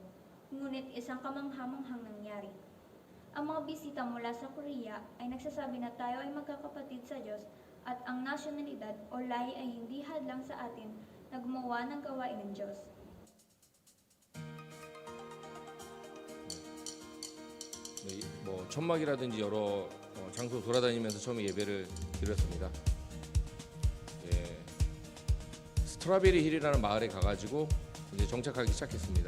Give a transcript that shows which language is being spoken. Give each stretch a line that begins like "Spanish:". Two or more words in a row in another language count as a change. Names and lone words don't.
Filipino: Ngunit isang kamanghamanghang nangyari. Ang mga bisita mula sa Korea ay nagsasabi na tayo ay magkakapatid sa Diyos at ang nasyonalidad o lahi ay hindi hadlang sa atin na gumawa ng gawain ng Diyos.
Korean: 네, 천막이라든지 여러 장소 돌아다니면서 처음에 예배를 드렸습니다. 예, 스트라베리 힐이라는 마을에 가가지고 이제 정착하기 시작했습니다.